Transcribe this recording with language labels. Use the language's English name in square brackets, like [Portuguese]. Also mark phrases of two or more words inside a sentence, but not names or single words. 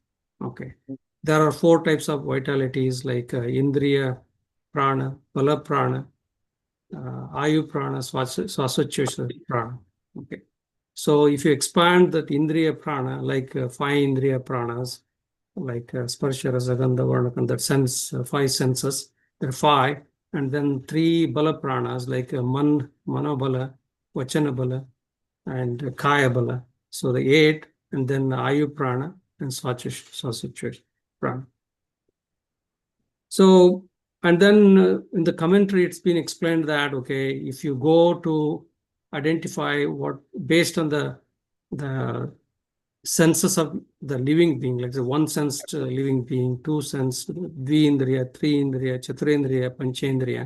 [English] Okay. There are 4 types of vitalities, like [Sanskrit] Indriya prana, Bala prana, Ayu prana, Swasachosha prana. [English] Okay. So if you expand that [Sanskrit] Indriya prana, [English] like 5 [Sanskrit] Indriya pranas, [English] like [Sanskrit] Sparsha, Rasa, Gandha, Varna, [English] and that sense, 5 senses, there are 5, and then 3 Bala pranas, like Manobala, [Sanskrit] Vachana Bala, [English] and [Sanskrit] Kaya Bala. [English] So the 8, and then [Sanskrit] Ayu prana [English] and [Sanskrit] Swasachosha prana. [English] So, and then in the commentary, it's been explained that, okay, if you go to identify what, based on the senses of the living being, like the 1-sensed living being, 2-sensed, [Sanskrit] Dvindriya, 3-indriya, Chaturindriya, Panchendriya.